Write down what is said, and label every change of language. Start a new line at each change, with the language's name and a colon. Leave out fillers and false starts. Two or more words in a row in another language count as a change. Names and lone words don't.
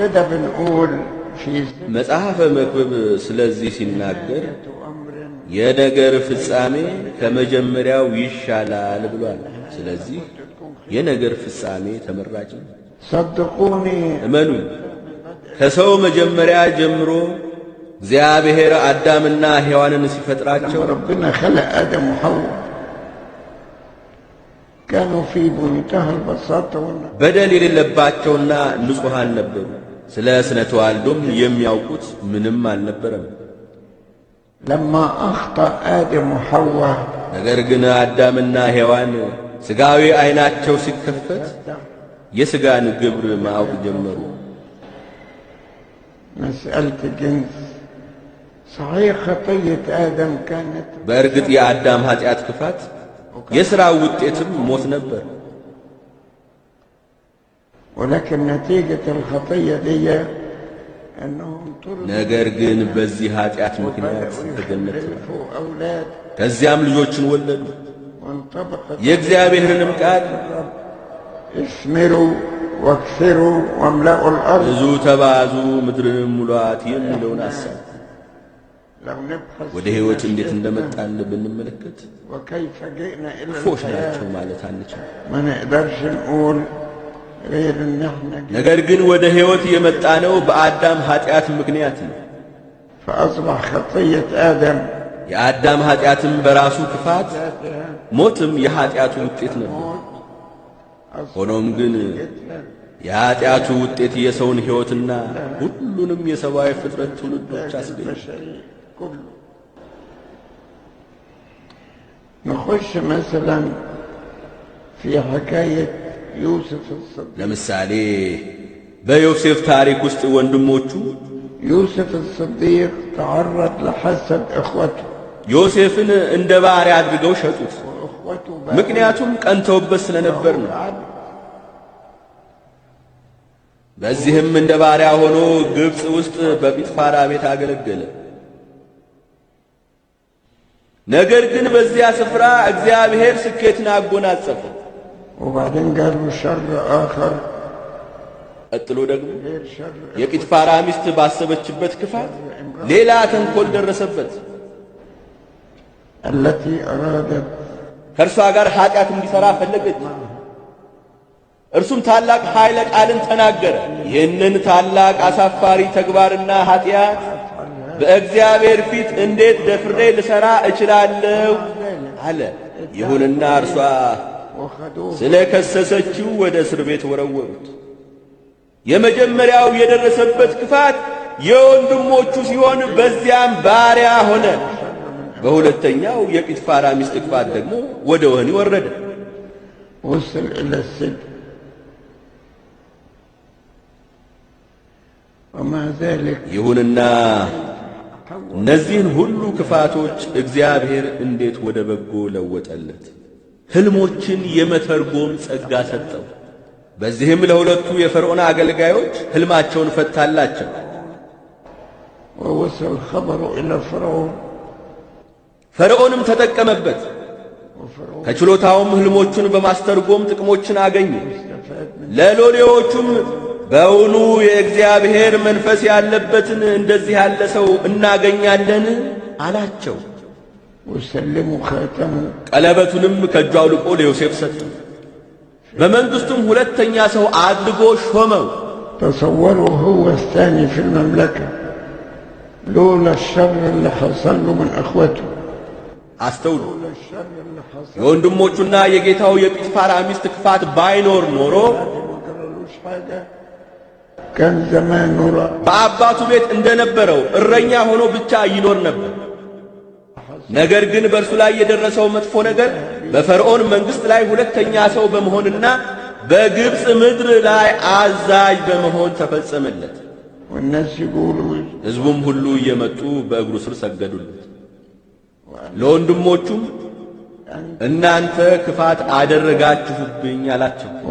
Amharic: መጽሐፈ መክብብ ስለዚህ ሲናገር የነገር ፍጻሜ ከመጀመሪያው ይሻላል ብሏል። ስለዚህ የነገር ፍጻሜ ተመራጭ ነው። እመኑኝ፣ ከሰው መጀመሪያ ጀምሮ እግዚአብሔር አዳምና ሔዋንን ሲፈጥራቸው
Arabic: ربنا خلق آدم وحواء كانوا في منتهى البساطة
Amharic: በደል የሌለባቸውና ንጹሃን ነበሩ። ስለ ስነ ተዋልዶም የሚያውቁት ምንም አልነበረም።
Arabic: لما أخطأ آدم وحواء
Amharic: ነገር ግን አዳምና ሔዋን ስጋዊ አይናቸው ሲከፈት የስጋን ግብር ማወቅ ጀመሩ።
Arabic: مسألة جنس صحيح خطية آدم كانت
Amharic: በእርግጥ የአዳም ኃጢአት ክፋት የሥራው ውጤትም ሞት ነበር።
Arabic: ولكن نتيجة الخطية دي أنهم
Amharic: ነገር ግን በዚህ ኃጢአት ምክንያት ተገነቱ፣ ከዚያም ልጆችን ወለዱ። የእግዚአብሔርንም ቃል
Arabic: اسمروا واكثروا واملأوا الأرض
Amharic: ብዙ ተባዙ ምድርንም ሙሏት የሚለውን አሳብ ወደ ሕይወት እንዴት እንደመጣን ብንመለከት
Arabic: وكيف جئنا إلى
Amharic: ክፎች ናቸው ማለት አንችልም።
Arabic: ما نقدرش نقول غير إن احنا
Amharic: ነገር ግን ወደ ሕይወት የመጣነው በአዳም ኃጢአት ምክንያት ነው።
Arabic: فأصبح خطية آدم
Amharic: የአዳም ኃጢአትም በራሱ ክፋት ሞትም የኃጢአቱ ውጤት ነበር። ሆኖም ግን የኃጢአቱ ውጤት የሰውን ሕይወትና ሁሉንም የሰብአዊ ፍጥረት ትውልዶች አስገኘ።
Arabic: نخش مثلا في حكاية يوسف الصديق
Amharic: ለምሳሌ በዮሴፍ ታሪክ ውስጥ ወንድሞቹ
Arabic: يوسف الصديق تعرض لحسد إخوته
Amharic: ዮሴፍን እንደ ባሪያ አድርገው ሸጡት።
Arabic: وإخوته
Amharic: ምክንያቱም ቀንተውበት ስለነበር ነው። በዚህም እንደ ባሪያ ሆኖ ግብፅ ውስጥ በጲጥፋራ ቤት አገለገለ። ነገር ግን በዚያ ስፍራ እግዚአብሔር ስኬትን አጎናጸፈ።
Arabic: وبعدين قالوا شر آخر
Amharic: ቀጥሎ ደግሞ የጲጥፋራ ሚስት ባሰበችበት ክፋት ሌላ ተንኮል ደረሰበት።
Arabic: التي أرادت
Amharic: ከእርሷ ጋር ኃጢአት እንዲሠራ ፈለገች። እርሱም ታላቅ ኃይለ ቃልን ተናገረ። ይህንን ታላቅ አሳፋሪ ተግባርና ኃጢአት በእግዚአብሔር ፊት እንዴት ደፍሬ ልሠራ እችላለሁ አለ። ይሁንና እርሷ ስለ ከሰሰችው ወደ እስር ቤት ወረወሩት። የመጀመሪያው የደረሰበት ክፋት የወንድሞቹ ሲሆን በዚያም ባሪያ ሆነ። በሁለተኛው የጲጥፋራ ሚስት ክፋት ደግሞ ወደ ወህኒ ወረደ።
Arabic: وصل إلى السجن ومع ذلك
Amharic: ይሁንና እነዚህን ሁሉ ክፋቶች እግዚአብሔር እንዴት ወደ በጎ ለወጠለት። ሕልሞችን የመተርጎም ጸጋ ሰጠው። በዚህም ለሁለቱ የፈርዖን አገልጋዮች ሕልማቸውን ፈታላቸው።
Arabic: ووصل خبره إلى فرعون
Amharic: ፈርዖንም ተጠቀመበት። ከችሎታውም ሕልሞቹን በማስተርጎም ጥቅሞችን አገኘ። ለሎሌዎቹም በውኑ የእግዚአብሔር መንፈስ ያለበትን እንደዚህ ያለ ሰው እናገኛለን አላቸው።
Arabic: وسلموا خاتمه
Amharic: ቀለበቱንም ከእጁ አውልቆ ለዮሴፍ ሰጠው። በመንግሥቱም ሁለተኛ ሰው አድርጎ ሾመው።
Arabic: تصوروا هو الثاني في المملكة لولا الشر اللي حصل له من أخوته
Amharic: አስተውሉ። የወንድሞቹና የጌታው የጲጥፋራ ሚስት ክፋት ባይኖር ኖሮ
Arabic: كان زمان نورا
Amharic: በአባቱ ቤት እንደነበረው እረኛ ሆኖ ብቻ ይኖር ነበር። ነገር ግን በእርሱ ላይ የደረሰው መጥፎ ነገር በፈርዖን መንግሥት ላይ ሁለተኛ ሰው በመሆንና በግብፅ ምድር ላይ አዛዥ በመሆን ተፈጸመለት። ሕዝቡም ሁሉ እየመጡ በእግሩ ስር ሰገዱለት። ለወንድሞቹም እናንተ ክፋት አደረጋችሁብኝ አላቸው።